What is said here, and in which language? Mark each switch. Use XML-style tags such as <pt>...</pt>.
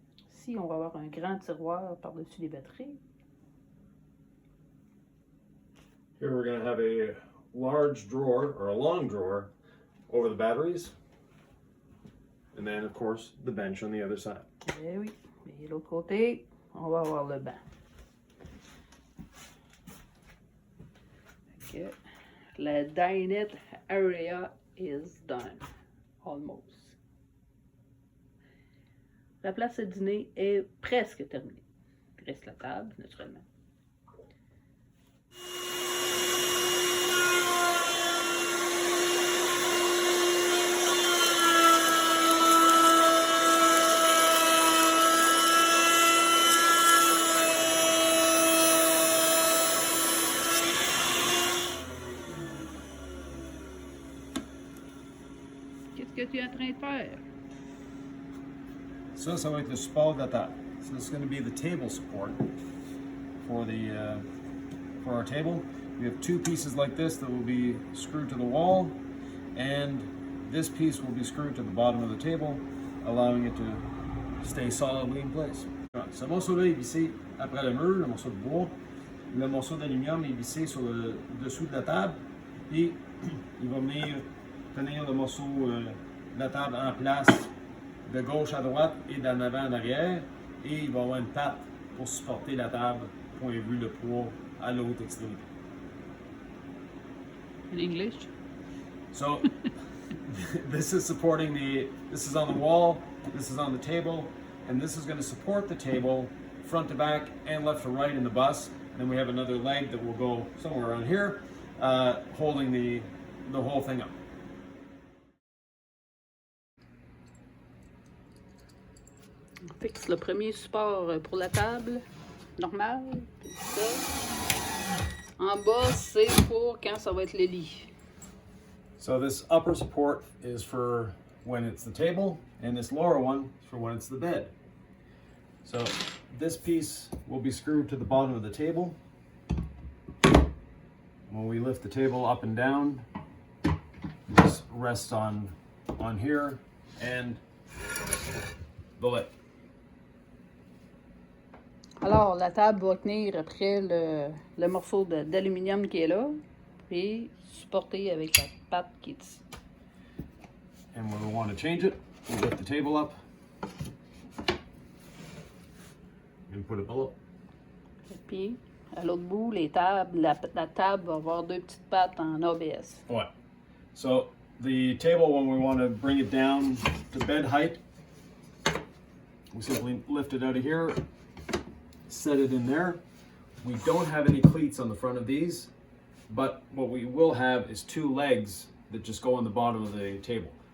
<fr>Ici, on va avoir un grand tiroir par-dessus les batteries.</fr> <en>Here we're going to have a large drawer, or a long drawer, over the batteries. And then, of course, the bench on the other side.</en> <fr>Eh oui. Et l'autre côté, on va avoir le banc.</fr> <en>Okay. La dinette area is done. Almost.</en> <fr>La place à dîner est presque terminée. Il reste la table, naturellement. Qu'est-ce que tu es en train de faire? Ça va être le support de la table.</fr> <en>So this is going to be the table support for the for our table. We have 2 pieces like this that will be screwed to the wall, and this piece will be screwed to the bottom of the table. allowing it to stay solidly in place.</en> <fr>Ce morceau-là est vissé après le mur, le morceau de bois. Le morceau d'aluminium est vissé sur le dessous de la table et il va venir tenir le morceau de la table en place de gauche à droite et d'en avant en arrière, et il va avoir une patte pour supporter la table, point de vue le poids à l'autre extrémité.</fr> <en>In English? So this is supporting this is on the wall, this is on the table, and this is going to support the table front to back and left to right in the bus. Then we have another leg that will go somewhere around here, holding the whole thing up.</en> <fr>On fixe le premier support pour la table, normal, puis ça. En bas, c'est pour quand ça va être le lit.</fr> <en>So this upper support is for when it's the table, and this lower one is for when it's the bed. So this piece will be screwed to the bottom of the table. When we lift the table up and down, this rests on here and the lip.</en> <fr>Alors, la table va tenir après le morceau d'aluminium qui est là, puis supporter avec la patte qui est ici.</fr> <en>And when we want to change it, we lift the table up and put it below.</en> <fr>Et puis, à l'autre bout, la table va avoir deux petites pattes en ABS. Ouais.</fr> <en>So the table, when we want to bring it down to bed height, we simply lift it out of here, set it in there. We don't have any cleats on the front of these, but what we will have is two legs that just go on the bottom of the table.</en>